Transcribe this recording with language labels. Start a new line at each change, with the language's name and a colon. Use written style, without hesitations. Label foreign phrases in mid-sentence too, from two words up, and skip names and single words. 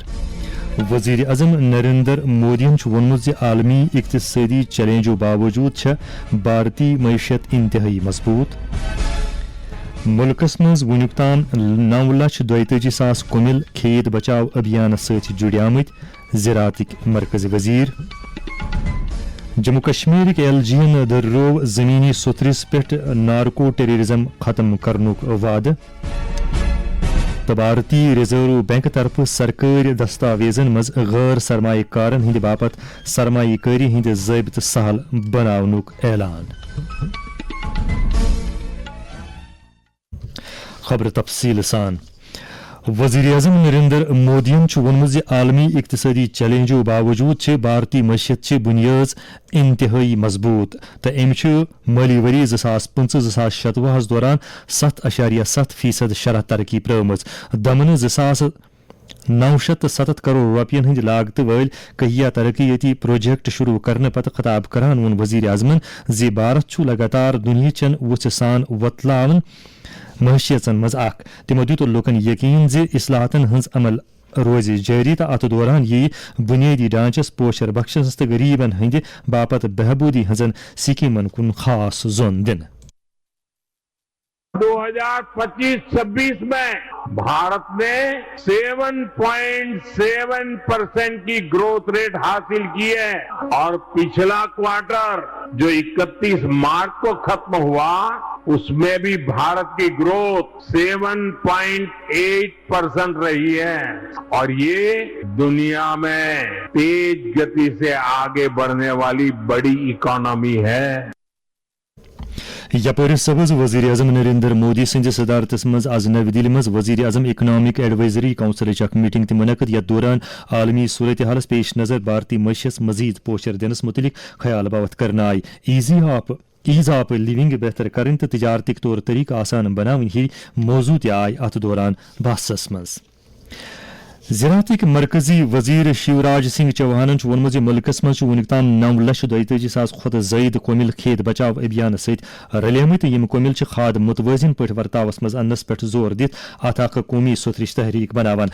Kashmiri: وزیر اعظم نریندر مودین وونمت ز عالمی اقتصادی چیلنجو باوجود چھ بھارتی معیشت انتہائی مضبوط. ملکس مز ونیک تام 9,42,000 کمل کھیت بچاؤ ابھیان ست جڑی آمت زراعتک مرکزی وزیر. جموں کشمیر ایل جی ین درو زمینی سترس پہ نارکو ٹیررزم ختم کرنک وعدہ. تو بھارتی ریزرو بینک طرف سرکاری دستاویزن مز غیر سرمایہ کارن ہند باپت سرمایہ کاری ہند ضابطہ سہل بناونک اعلان. خبر تفصیل سان. وزیر اعظم نریندر مودین وونمت ز عالمی اقتصادی چیلنجو باوجود چھ بھارتی معیشت چھ بنیاد انتہائی مضبوط تو ام مالی وری 2025-2026 دوران 7.7% شرح ترقی پرمز. دمن 2,907 کروڑ روپین ہند لاگت ول کہیا ترقیاتی پروجیکٹ شروع کرنے پتہ خطاب کران وون وزیر اعظمن ز بھارت چھ لگاتار دنیا چن وچھ سان وتلاون معیشتن مز اخ. تمو دیت لوکن یقین ز اصلاحاتن ہنز عمل روز جاری تو ات دوران یہ بنیادی ڈھانچس پوشر بخشس تو غریبن ہند باپت بہبودی ہنزن سکیمن کن خاص زون دن.
Hindi: 2025-26 में भारत ने 7.7% की
English: growth rate
Hindi: हासिल की है और पिछला क्वार्टर जो 31 मार्च को ख़त्म हुआ इस में भी भारत की ग्रोथ 7.8% रही है और यह दुनिया में तेज़ गति से आगे बढ़ने वाली बड़ी इकॉनमी है.
Kashmiri: یپر سبز وزیر اعظم نریندر مودی سندس صدارتس مز آز نئی دہلی مز وزیر اعظم اکنامک ایڈوائزری کونسلچ اخ میٹنگ تہ منعقد. یتھ دوران عالمی صورتحالس پیش نظر بھارتی معیشت مزید پوشر دنس متعلق خیال باوت کرنا آئی.
English: ease of living
Kashmiri: بہتر کرن تو تجارتک طور طریقہ آسان بناون ہی موضوع تہ آئی ات دوران بحثس مز. زراعتک مرکزی وزیر شیوراج سنگھ چوہانن وونمت ز ملکس مز ونیک تام 9,42,000 کھت زائد کمل کھیت بچاؤ ابھیان ست رلیمت. یم کمل کھاد متوازن پہ ورتاوس مز انس پہ زور دت ات اخ قومی سترش تحریک بناوان.